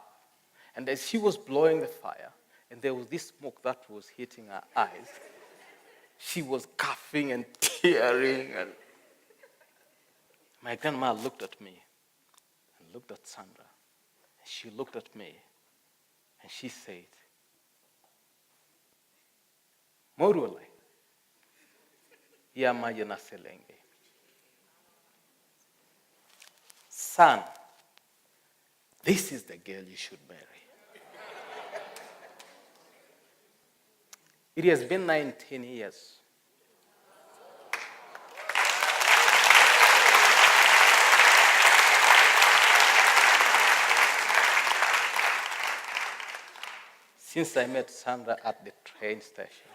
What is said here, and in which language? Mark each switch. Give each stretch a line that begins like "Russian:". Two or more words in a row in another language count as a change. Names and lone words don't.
English: And as she was blowing the fire, and there was this smoke that was hitting her eyes, she was coughing and tearing. And my grandma looked at me and looked at Sandra. And she looked at me and she said,
Swahili: Morule, ya maji na selenge.
English: Son, this is the girl you should marry. It has been 19 years. Since I met Sandra at the train station.